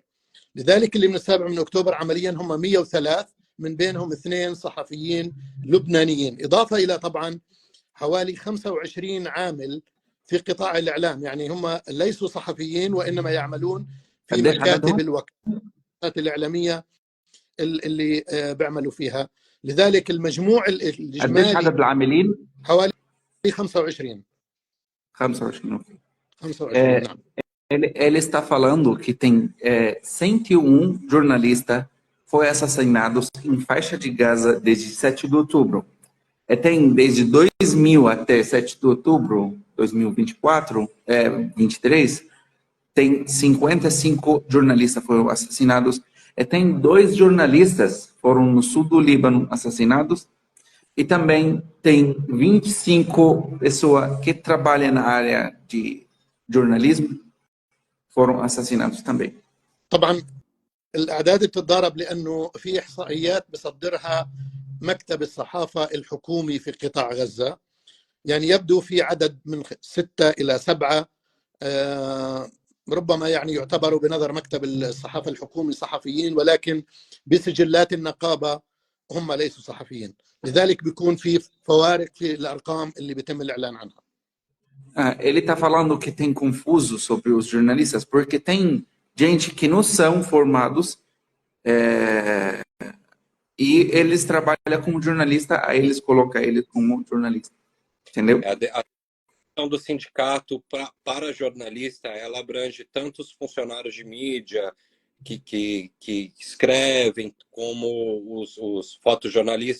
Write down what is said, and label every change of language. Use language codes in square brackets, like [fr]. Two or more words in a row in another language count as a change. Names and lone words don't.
[ar] لذلك اللي من 7 من أكتوبر عمليا هم 103، من بينهم 2 صحفيين لبنانيين، إضافة إلى طبعا حوالي 25 عامل في قطاع الإعلام، يعني هم ليسوا صحفيين وإنما يعملون في مكاتب الوكالات الإعلامية اللي بيعملوا فيها. لذلك المجموع الإجمالي قديش عدد العاملين؟ حوالي 25. 25. 25 نعم. [pt] Ele está falando que tem 101 jornalistas foram assassinados em faixa de Gaza desde 7 de outubro. Tem desde 2000 até 7 de outubro 2024, 23, tem 55 jornalistas foram assassinados. Tem 2 jornalistas foram no sul do Líbano assassinados. E também tem 25 pessoas que trabalham na área de jornalismo foram assassinados também. [ar] طبعا الأعداد بتتضارب لأنه في إحصائيات بصدرها مكتب الصحافة الحكومي في قطاع غزة، يعني يبدو في عدد من 6 إلى 7 ربما يعني يعتبروا بنظر مكتب الصحافة الحكومي صحفيين، ولكن بسجلات النقابة هم ليسوا صحفيين. لذلك بيكون في فوارق في الأرقام اللي بيتم الإعلان عنها. [pt] Ele está falando que tem confuso sobre os jornalistas, porque tem gente que não são formados e eles trabalham como jornalista, aí eles colocam ele como jornalista, entendeu? A questão do sindicato para jornalista, ela abrange tanto os funcionários de mídia que escrevem, como os fotojornalistas.